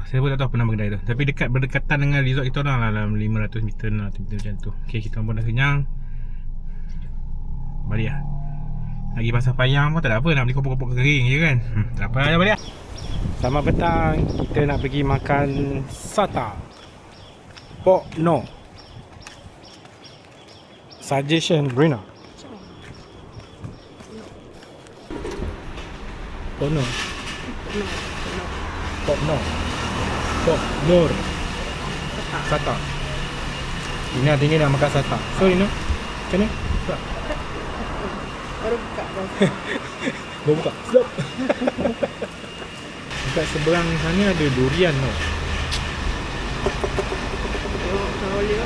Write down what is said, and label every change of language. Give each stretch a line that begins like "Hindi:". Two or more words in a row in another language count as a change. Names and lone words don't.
Malay: Saya pun tak tahu apa nama kedai tu. Tapi berdekatan dengan resort kita orang lah. Dalam 500 meter macam tu. Okay, kita pun dah kenyang. Balik lah. Lagi pasal payang pun tak ada apa. Nak beli kopok-kopok kering je kan. Tak apa lah, balik lah. Selamat petang. Kita nak pergi makan sata Pok No. Suggestion Brina. Pok No. Pok No. Pok Nur. Sata. Ini tinggi nak makan sata. So Rina, macam ni? Baru buka bang. Baru buka. Sedap. Dekat seberang sana ada durian tau. Tak boleh tau.